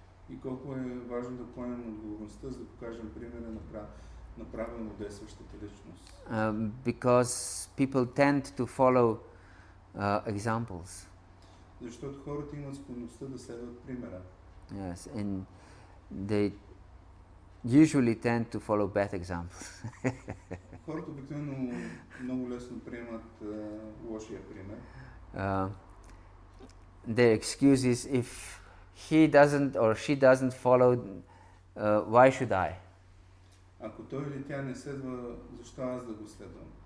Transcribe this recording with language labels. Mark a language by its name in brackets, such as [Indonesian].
[Bulgarian] И колко е важно да поемем отговорността, за да покажем примера на правилно действащата личност. [English] Because people tend to follow examples. [Bulgarian] Защото хората имат склонността да следват примера. [English] Yes, and they usually tend to follow bad examples. [Bulgarian] Хората обикновено много лесно приемат лошия пример. [English] Their excuse is if he doesn't or she doesn't follow, why should I? [Bulgarian] Ако той или тя не следва, защо аз да го следвам?